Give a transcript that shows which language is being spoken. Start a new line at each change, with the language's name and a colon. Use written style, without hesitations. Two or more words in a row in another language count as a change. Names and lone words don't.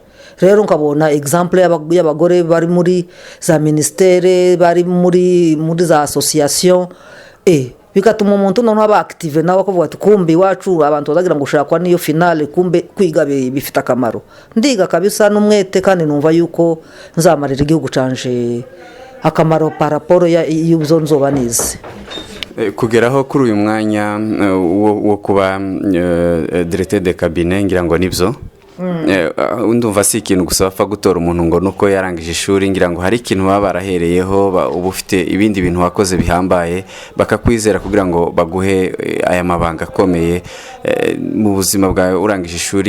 Kinyarwanda: Rero nkabona example y'abagore bari muri za ministere, bari muri za association, bigatuma umuntu noneho aba active nawe akavuga ati kumbe iwacu abantu bazagira ngo ushakwa niyo finale, kumbe kwiga bifite akamaro.
Rundi: Ndiga kabisa n'umwete kandi numva yuko nzamarira igihugu canje akamaro
French: par rapport
Rundi: y'ubyo nzoba nize.
Kinyarwanda: Kugeraho kuri uyu mwanya wo kuba
French: directeur de cabinet
Kinyarwanda: ngira ngo nibyo ndumva si ikintu gusa bapfa gutora umuntu ngo nuko yarangije ishuri. Ngira ngo hari ikintu baba barahereyeho, uba ufite ibindi bintu wakoze bihambaye bakakwizera kugira ngo baguhe aya mabanga akomeye mu buzima bwawe urangije ishuri.